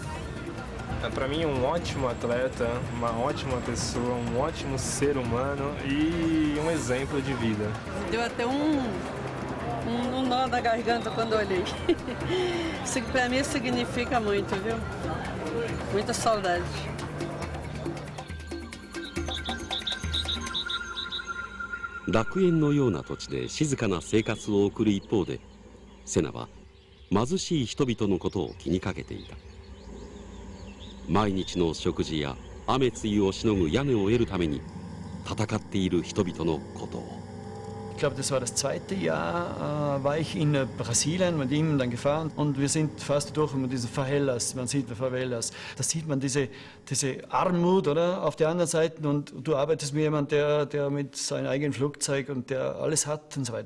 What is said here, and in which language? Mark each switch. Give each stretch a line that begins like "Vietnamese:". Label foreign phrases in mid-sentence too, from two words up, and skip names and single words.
Portuguese: Para mim, um ótimo atleta, uma ótima pessoa, um ótimo ser humano e um exemplo de vida. Deu até um nó na garganta quando eu olhei. Isso para mim significa muito, viu? Muita saudade.
Japanese: 楽園のような土地で静かな生活を送る一方で、セナは貧しい人々のことを気にかけていた。毎日の食事や雨露をしのぐ屋根を得るために戦っている人々のことを。
German: Ich glaube, das war das zweite Jahr, war ich in Brasilien mit ihm dann gefahren und wir sind fast durch mit diesen Favelas, man sieht Favelas, da sieht man diese Armut, oder, auf der anderen Seite und du arbeitest mit jemandem, der mit seinem eigenen Flugzeug und der alles hat und so weiter.